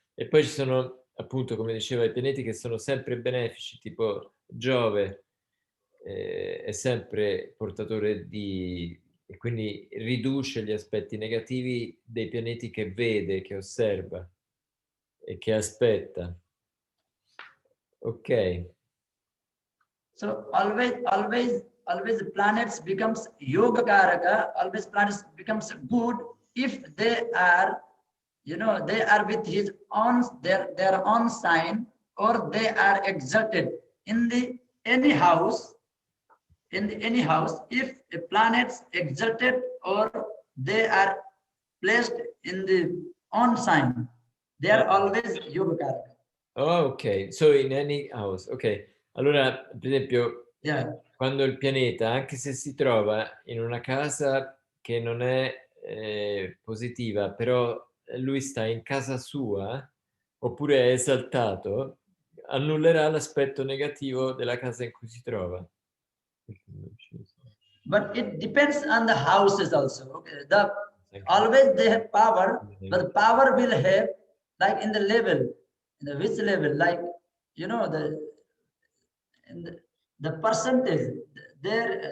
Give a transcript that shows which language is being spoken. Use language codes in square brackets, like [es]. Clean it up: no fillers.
[it] E poi ci sono, appunto, come diceva, i pianeti che sono sempre benefici, tipo Giove è sempre portatore di... e quindi riduce gli aspetti negativi dei pianeti che vede, che osserva e che aspetta. Ok. [en] So always planets becomes yoga karaka, always planets becomes good if they are, you know, they are with his own, their own sign, or they are exalted in the any house, if a planet's exalted or they are placed in the on sign, they are always yoga karaka. Oh, ok, so in any house, ok. [it] Allora, per esempio, quando il pianeta, anche se si trova in una casa che non è positiva, però lui sta in casa sua, oppure è esaltato, annullerà l'aspetto negativo della casa in cui si trova. [en] But it depends on the houses also. Okay, always they have power, but the power will have, like, in the level, in the which level, like, you know, the percentage there.